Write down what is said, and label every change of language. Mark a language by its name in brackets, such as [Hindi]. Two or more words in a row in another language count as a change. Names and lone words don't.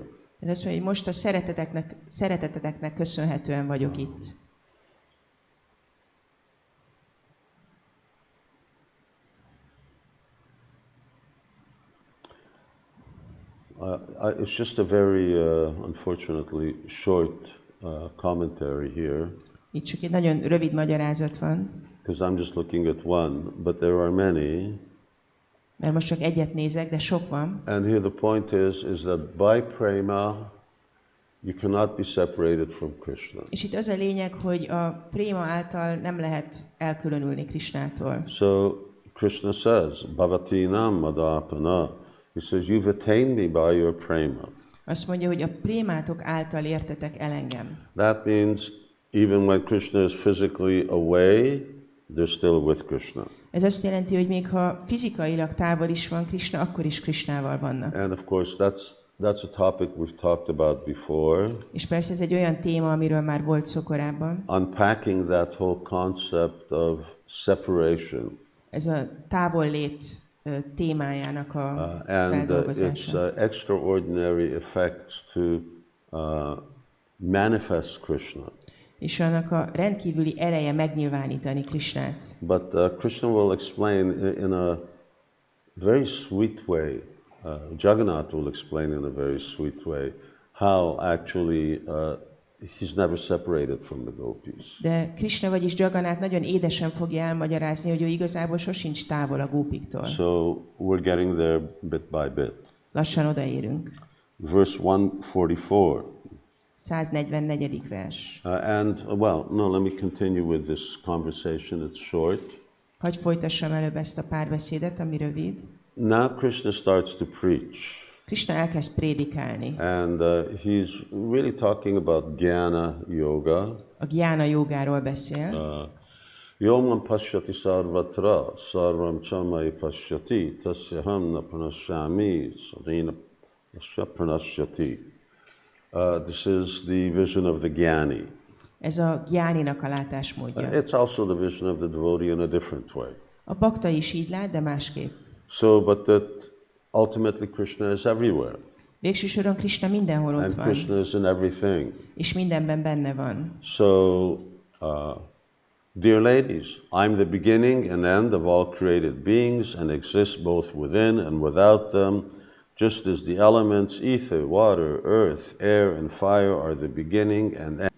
[Hungarian] Tehát azt mondja, hogy most a szereteteteknek köszönhetően vagyok itt. [English] It's just a very, unfortunately, short commentary here. [Hungarian] Itt csak egy nagyon rövid magyarázat van. [English] Because I'm just looking at one, but there are many. [Hungarian] Mert most csak egyet nézek, de sok van. [English] And here the point is that by prema, you cannot be separated from Krishna. [Hungarian] És itt az a lényeg, hogy a préma által nem lehet elkülönülni Krishnától. [English] So Krishna says, [Sanskrit] Bhavatinam madapana. [English] He says, you've attained me by your prema. [Hungarian] Azt mondja, hogy a prémátok által értetek el engem. [English] That means even when Krishna is physically away, they're still with Krishna. [Hungarian] Ez azt jelenti, hogy még ha fizikailag távol is van Krishna, akkor is Krishnával vannak. [English] And of course, that's a topic we've talked about before. [Hungarian] És persze ez egy olyan téma, amiről már volt szó korábban. [English] Unpacking that whole concept of separation. [Hungarian] Ez a távollét témájának a feldolgozása. [English] And its extraordinary effects to manifest Krishna. [Hungarian] És annak a rendkívüli ereje megnyilvánítani Krishnát. [English] But Krishna will explain in a very sweet way. Jagannath will explain in a very sweet way how actually he's never separated from the gopis. [Hungarian] De Krishna, vagyis Jagannath nagyon édesen fogja elmagyarázni, hogy ő igazából sosincs távol a gópiktól. [English] So we're getting there bit by bit. [Hungarian] Lassan odaérünk. [English] Verse 144. [Hungarian] 144. vers. [English] And well, no, let me continue with this conversation. It's short. [Hungarian] Hadd folytassam előbb ezt a párbeszédet, ami rövid. [English] Now Krishna starts to preach. [Hungarian] Krishna elkezd prédikálni. [English] And he's really talking about jnana yoga. [Hungarian] A gyána jogáról beszél. [Sanskrit] Yomam pashyati sarvatra, sarvam chamai pashyati, tasyaham na pranashyami, sarina pranashyati. [English] This is the vision of the jnani. [Hungarian] Ez a gyáninak a látásmódja. [English] It's also the vision of the devotee in a different way. [Hungarian] A bakta is így lát, de másképp. [English] So, but that ultimately Krishna is everywhere. [Hungarian] Végső soron Krishna mindenhol ott And van. [English] Krishna is in everything. [Hungarian] És mindenben benne van. [English] So, dear ladies, I'm the beginning and end of all created beings and exist both within and without them, just as the elements, ether, water, earth, air, and fire are the beginning and end.